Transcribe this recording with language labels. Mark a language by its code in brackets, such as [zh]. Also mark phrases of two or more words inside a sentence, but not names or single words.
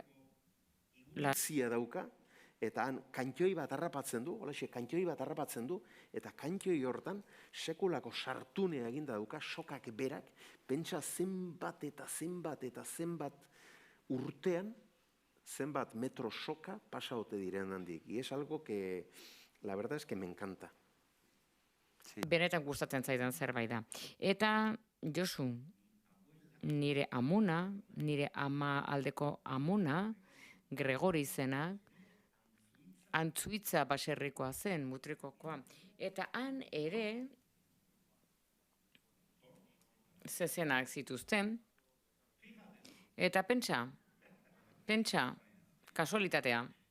[eu] Zia dauka, eta han kantxoi bat harrapatzen du, kantxoi bat harrapatzen du, eta kantxoi hortan sekulako sartunea eginda dauka, sokak berak, pentsa zenbat eta zenbat urtean, zenbat metro soka pasaote diren handik. [es] Y es algo que, la verdad es que me encanta. [eu] Benetan gustatzen zaidan zerbait da. Eta, Josu, nire amuna, nire ama aldeko amuna, Gregori izenak, Antzuitza baserrikoa zen, Mutrikokoa. Eta han ere, zezenak zituzten, eta pentsa, kasualitatea.